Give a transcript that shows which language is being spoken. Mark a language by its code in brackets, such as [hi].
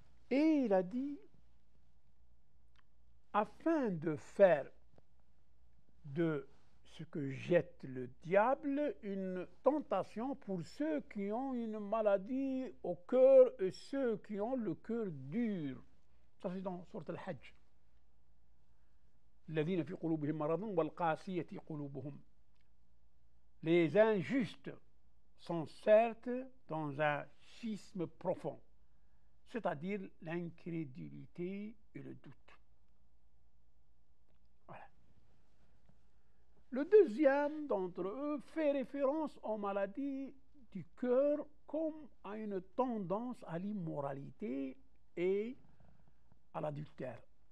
[fr] Et il a dit, afin de faire de ce que jette le diable une tentation pour ceux qui ont une maladie au cœur et ceux qui ont le cœur dur. Ça c'est dans sourate al-Hajj. [ar] الذين في قلوبهم مرض والقاسية قلوبهم. [fr] Les injustes sont certes dans un schisme profond, c'est-à-dire l'incrédulité et le doute. Voilà. Le deuxième d'entre eux fait référence aux maladies du cœur comme à une tendance à l'immoralité et à l'adultère.